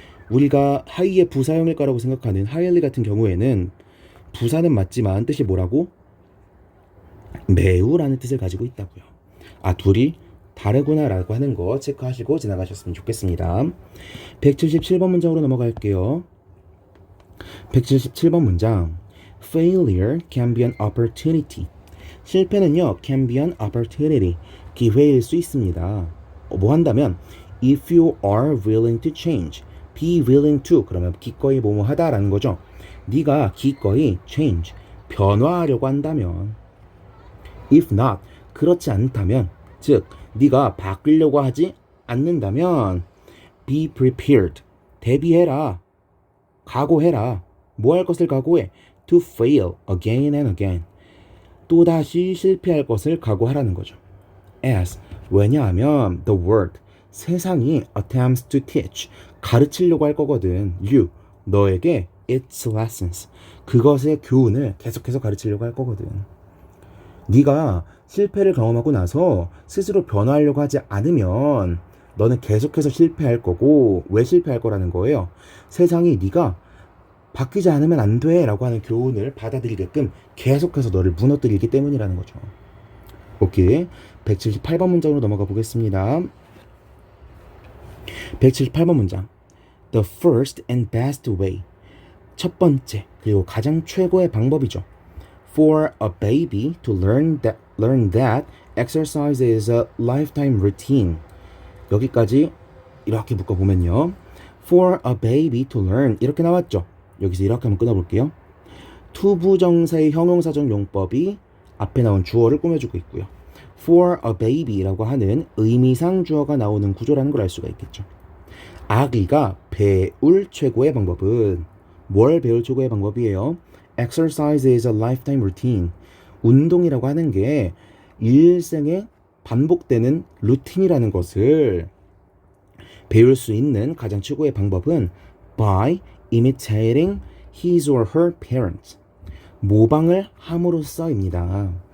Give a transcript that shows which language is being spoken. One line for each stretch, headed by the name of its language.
Korean: 우리가 high의 부사형일 거라고 생각하는 highly 같은 경우에는 부사는 맞지만 뜻이 뭐라고? 매우라는 뜻을 가지고 있다고요. 아, 둘이 다르구나라고 하는 거 체크하시고 지나가셨으면 좋겠습니다. 177번 문장으로 넘어갈게요. 177번 문장.
English: Failure can be an opportunity.
Korean: 실패는요,
English: can be an opportunity.
Korean: 기회일 수 있습니다. 뭐 한다면,
English: if you are willing to change. be willing to.
Korean: 그러면 기꺼이 뭐뭐 하다라는 거죠. 네가 기꺼이 change. 변화하려고 한다면.
English: if not.
Korean: 그렇지 않다면. 즉, 네가 바꾸려고 하지 않는다면
English: be prepared.
Korean: 대비해라. 각오해라. 뭐 할 것을 각오해?
English: to fail again and again.
Korean: 또다시 실패할 것을 각오하라는 거죠.
English: as.
Korean: 왜냐하면
English: the world.
Korean: 세상이
English: attempts to teach.
Korean: 가르치려고 할 거거든. you. 너에게
English: its lessons.
Korean: 그것의 교훈을 계속해서 가르치려고 할 거거든. 네가 실패를 경험하고 나서 스스로 변화하려고 하지 않으면 너는 계속해서 실패할 거고 왜 실패할 거라는 거예요. 세상이 네가 바뀌지 않으면 안 돼 라고 하는 교훈을 받아들이게끔 계속해서 너를 무너뜨리기 때문이라는 거죠. 오케이. 178번 문장으로 넘어가 보겠습니다. 178번 문장.
English: The first and best way.
Korean: 첫 번째 그리고 가장 최고의 방법이죠.
English: For a baby to learn that exercise is a lifetime routine.
Korean: 여기까지 이렇게 묶어보면요.
English: For a baby to learn
Korean: 이렇게 나왔죠. 여기서 이렇게 한번 끊어볼게요. 투부정사의 형용사적 용법이 앞에 나온 주어를 꾸며주고 있고요.
English: For a baby
Korean: 라고 하는 의미상 주어가 나오는 구조라는 걸 알 수가 있겠죠. 아기가 배울 최고의 방법은 뭘 배울 최고의 방법이에요?
English: Exercise is a lifetime routine.
Korean: 운동이라고 하는 게 일생에 반복되는 루틴이라는 것을 배울 수 있는 가장 최고의 방법은
English: by imitating his or her parents.
Korean: 모방을 함으로써입니다.